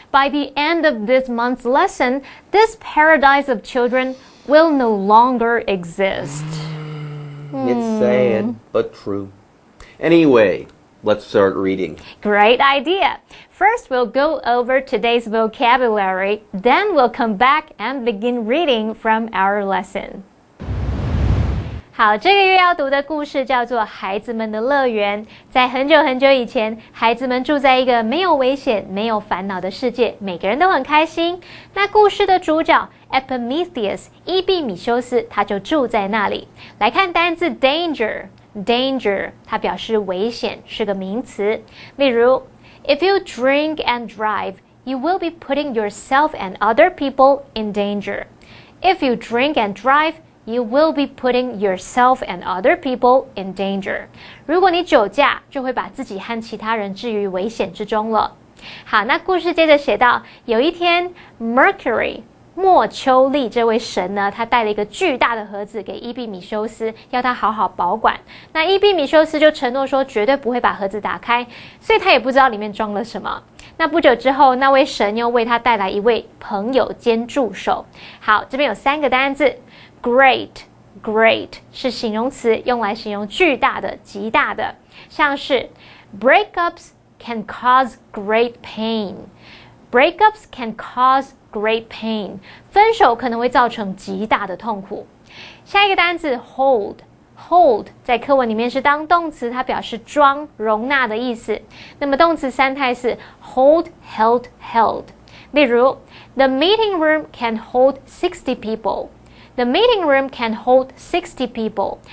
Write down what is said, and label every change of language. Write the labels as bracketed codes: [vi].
[en] By the end of this month's lesson, this paradise of children will no longer exist. It's sad, but true. Anyway, let's start reading. Great idea. First, we'll go over today's vocabulary, then we'll come back and begin reading from our lesson. [zh] 好，这个月要读的故事叫做《孩子们的乐园》。在很久很久以前，孩子们住在一个没有危险、没有烦恼的世界，每个人都很开心。那故事的主角 Epimetheus 伊庇米修斯，他就住在那里。来看单字 danger， 它表示危险，是个名词。例如 [en] ，If you drink and drive, you will be putting yourself and other people in danger. If you drink and drive,You will be putting yourself and other people in danger. [zh] 如果你酒驾，就会把自己和其他人置于危险之中了。好，那故事接着写到，有一天 ，Mercury 莫丘利这位神呢，他带了一个巨大的盒子给伊庇米修斯，要他好好保管。那伊庇米修斯就承诺说，绝对不会把盒子打开，所以他也不知道里面装了什么。那不久之后，那位神又为他带来一位朋友兼助手。好，这边有3个单字。 Great 是形容词，用来形容巨大的、极大的，像是 [en] breakups can cause great pain. Breakups can cause great pain. [zh] 分手可能会造成极大的痛苦。下一个单字 hold 在课文里面是当动词，它表示装、容纳的意思。那么动词三态是 hold, held. 例如 [en] The meeting room can hold 60 people.The meeting room can hold 60 people.